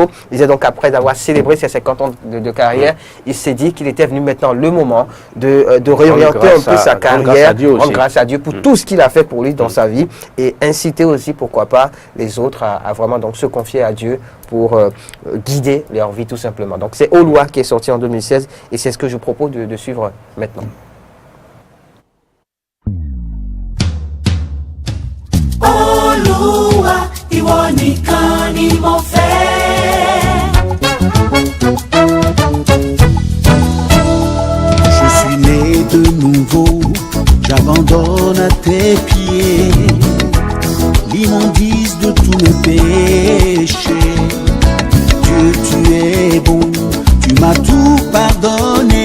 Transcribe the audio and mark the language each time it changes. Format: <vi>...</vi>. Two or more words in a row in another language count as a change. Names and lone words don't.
<fr>Il disait donc après avoir célébré ses 50 ans de carrière, il s'est dit qu'il était venu maintenant le moment de réorienter un peu sa carrière, grâce à Dieu pour tout ce qu'il a fait pour lui dans sa vie, et inciter aussi, pourquoi pas, les autres à vraiment donc se confier à Dieu pour guider leur vie tout simplement. Donc c'est Oluwa qui est sorti en 2016 et c'est ce que je vous propose de suivre maintenant.</fr> <yo>Olúwa, ìwọ nìkan ni mo fẹ́.</yo> <fr>Je suis né de nouveau, j'abandonne à tes pieds l'immondice de tous mes péchés. Dieu, tu es bon, tu m'as tout pardonné.</fr>